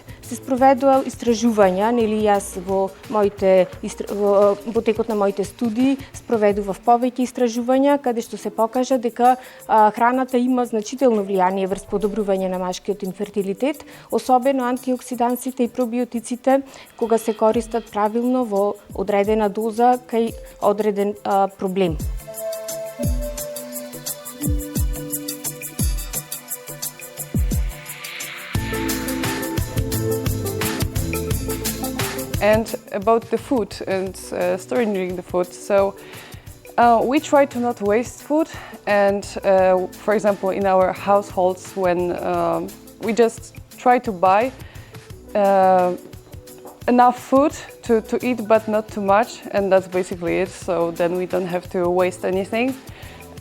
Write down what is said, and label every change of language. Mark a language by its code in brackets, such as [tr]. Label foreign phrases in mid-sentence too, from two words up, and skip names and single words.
[mk] Се спроведува истражувања, нели јас во текот на моите студии спроведував повеќе истражувања каде што се покажа дека храната има значително влијание врз подобрување на машкиот инфертилитет, особено антиоксидансите и пробиотиците кога се користат правилно во одредена доза кај одреден проблем. [en] And about the food and storing the food. So we try to not waste food, and for example in our households when we just try to buy enough food to eat but not too much, and that's basically it, so then we don't have to waste anything.